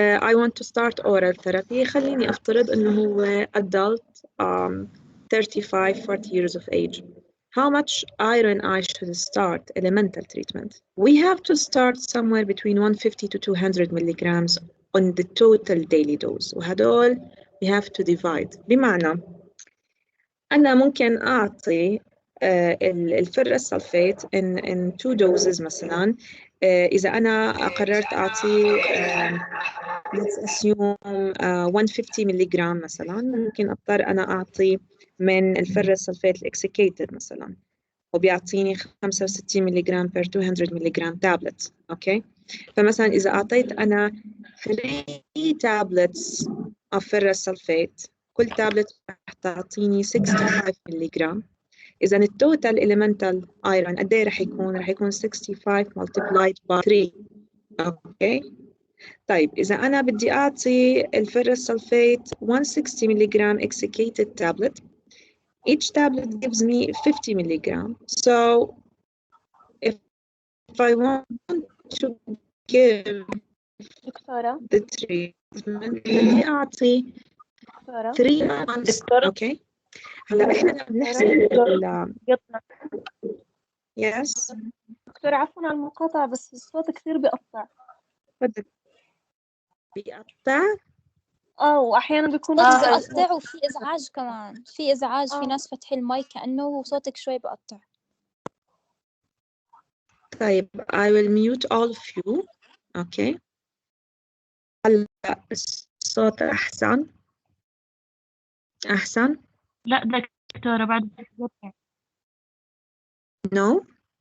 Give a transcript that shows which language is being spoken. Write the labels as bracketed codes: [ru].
[en] I want to start oral therapy. [ar] خليني أفترض إنه هو [en] adult 35-40 years of age. How much iron I should start elemental treatment? We have to start somewhere between 150 to 200 milligrams on the total daily dose. [ar] وهدول [en] we have to divide. [ar] بمعنى أنا ممكن أعطي الفرس سلفيت [en] in 2 doses [ar] مثلا. إذا أنا قررت أعطي [en] let's assume [ar] 150 ملغ مثلا، ممكن أضطر أنا أعطي من الفرس سلفيت الإكسيكيتد مثلا وبيعطيني 65 ملغ per 200 ملغ تابلت. أوكي، فمثلا إذا أعطيت أنا [en] 3 tablets of ferrous sulfate، [ar] كل تابلت رح تعطيني 65 ملغ. إذا التوتال elemental iron قد إيه رح يكون؟ رح يكون 65 [en] multiplied by 3. [ar] أوكي، طيب إذا أنا بدي أعطي الفيرس سلفيت 160 ملغ [en] excicated tablet, each tablet gives me 50 mg. So if I want to give the treatment [ar] بدي أعطي [en] 3 months. Okay. [ar] هلا إحنا بنحسب Yes. دكتورة عفوا على المقاطعة بس الصوت كثير بيقطع. تفضل. بيقطع؟ وأحيانا بيكون صوتك بيقطع وفي إزعاج كمان، في إزعاج، في آه. ناس فاتحين المايك كأنه وصوتك شوي بيقطع. [en] طيب I will mute all of you. [ar] Okay. هلا الصوت أحسن؟ أحسن؟ لا دكتورة بعد بقطع. [en] No.